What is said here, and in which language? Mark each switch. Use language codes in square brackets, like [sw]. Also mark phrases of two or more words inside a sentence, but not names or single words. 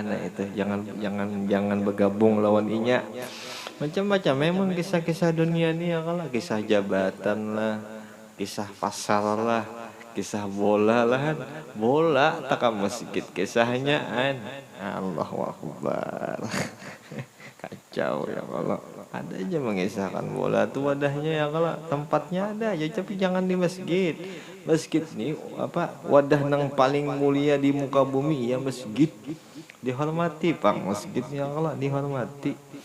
[bjn] Nah itu jangan bergabung lawan inya. Macam-macam memang kisah-kisah dunia ini ya kalau kisah jabatan lah, kisah pasar lah, kisah bola lah, bola tak masjid kisahnya [ar] الله أكبر. [bjn] Kacau ya kalau ada aja mengisahkan bola tuh wadahnya ya kalau tempatnya ada aja, tapi jangan di masjid. Masjid nih apa wadah nang paling mulia di muka bumi ya masjid, dihormati Pak, masjid ya kalau dihormati.